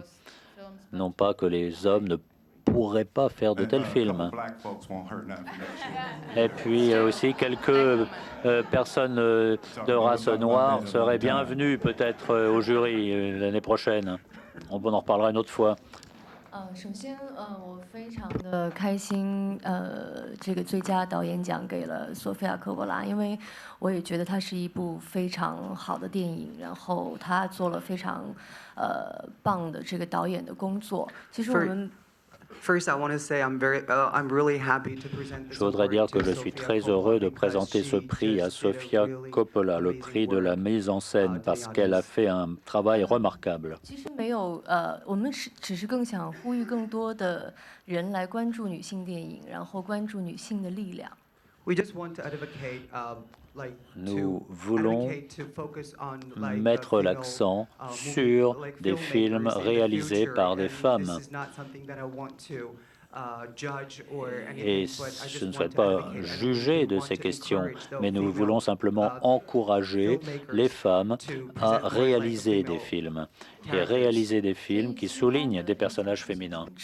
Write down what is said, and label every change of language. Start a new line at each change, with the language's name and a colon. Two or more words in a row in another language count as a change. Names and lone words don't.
French: Non pas que les hommes ne pourraient pas faire de tels films. Et puis aussi quelques personnes de race noire seraient bienvenues peut-être au jury l'année prochaine. On en reparlera une autre fois.
Chinese: 首先，我非常的开心，这个最佳导演奖给了索菲亚·科波拉，因为我也觉得它是一部非常好的电影，然后他做了非常棒的这个导演的工作。其实我们。
French: Je voudrais dire que je suis très heureux de présenter ce prix à Sofia Coppola, le prix de la mise en scène, parce qu'elle a fait un travail remarquable.
Chinese: 其实没有，我们只是更想呼吁更多的人来关注女性电影，然后关注女性的力量。
French: Nous voulons mettre l'accent sur des films réalisés par des femmes. Et je ne souhaite pas juger de ces questions, mais nous voulons simplement encourager les femmes à réaliser des films et réaliser des films qui soulignent des personnages féminins.